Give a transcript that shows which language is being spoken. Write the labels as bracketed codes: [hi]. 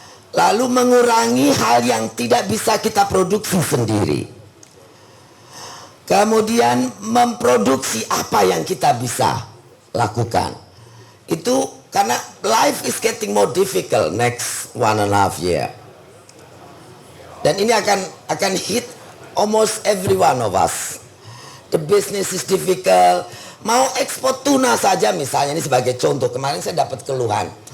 [id] Lalu mengurangi hal yang tidak bisa kita produksi sendiri. Kemudian memproduksi apa yang kita bisa lakukan. Itu karena [en] life is getting more difficult next 1.5 year. [id] Dan ini akan [en] hit almost every one of us. The business is difficult. [id] Mau ekspor tuna saja misalnya, ini sebagai contoh. Kemarin saya dapat keluhan.